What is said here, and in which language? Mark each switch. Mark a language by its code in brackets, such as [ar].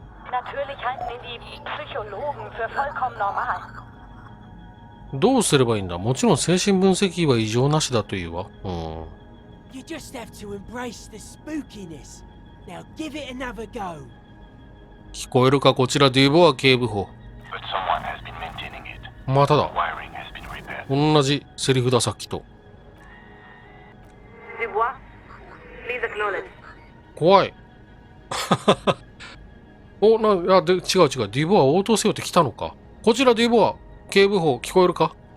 [de] Natürlich halten ihn die Psychologen für vollkommen normal. [ja] どうすればいいんだ？もちろん精神分析は異常なしだというわ。 [en] You just have to embrace the spookiness. Now give it another go. [ja] 聞こえるか？こちらデュボア警部補。 [en] But someone has been maintaining it. [ja] まただ。 [en] Wiring has been repaired. [ja] 同じセリフださっきと。 [en] Dubois, please acknowledge. [ja] 怖い。違う。デュボア応答せよって来たのか。こちらデュボア警部補聞こえるか？